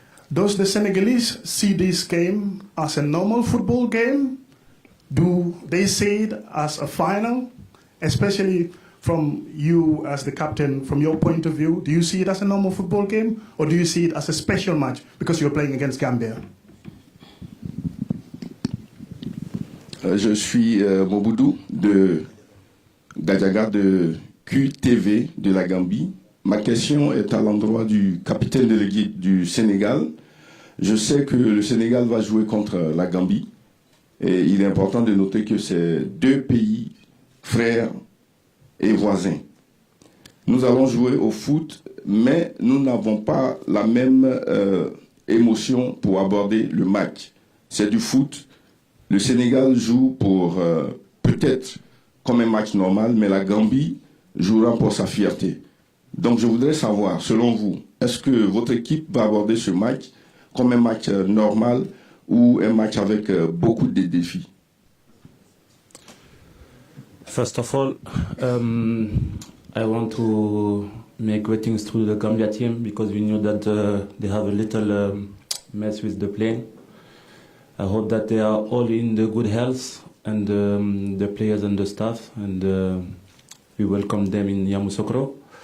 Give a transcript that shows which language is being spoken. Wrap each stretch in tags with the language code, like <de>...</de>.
<en>Does the Senegalese see this game as a normal football game? Do they see it as a final? Especially from you as the captain, from your point of view, do you see it as a normal football game or do you see it as a special match because you're playing against Gambia?</en> <fr>Je suis Moboudou de Gadjaga de QTV de la Gambie. Ma question est à l'endroit du capitaine de l'équipe du Sénégal. Je sais que le Sénégal va jouer contre la Gambie et il est important de noter que c'est deux pays frères et voisins. Nous allons jouer au foot, mais nous n'avons pas la même émotion pour aborder le match. C'est du foot. Le Sénégal joue pour peut-être comme un match normal, mais la Gambie jouera pour sa fierté. Donc je voudrais savoir, selon vous, est-ce que votre équipe va aborder ce match comme un match normal ou un match avec beaucoup de défis?</fr> <en>First of all, I want to make greetings to the Gambia team because we knew that they have a little mess with the plane. I hope that they are all in the good health and the players and the staff, and we welcome them in Yamoussoukro.</en>